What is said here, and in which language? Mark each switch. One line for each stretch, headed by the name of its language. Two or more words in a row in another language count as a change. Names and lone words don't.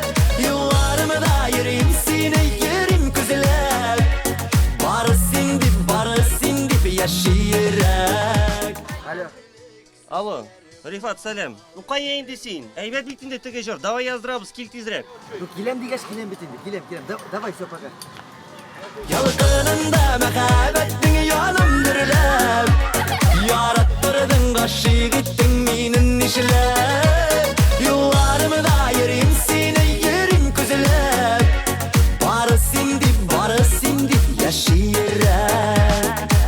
Tatar: Юлларымда йөрим сине йөрим күзләп. Бары син дип яши йөрәк. Алло, Рифат, сәлем. Кая инде син? Әйбәт бит инде теге җыр. Давай яздырабыз, кил тизрәк. Келем дигәч, келем бит инде.
Russian: Келем. Давай, все, пока.
Tatar: Ялкынында мәхәббәтең яным дөрләп. Яраттырдың гашык иттең минен нишләп. Юлларымда йөрим сине йөрим күзләп. Бары син дип яши йөрәк.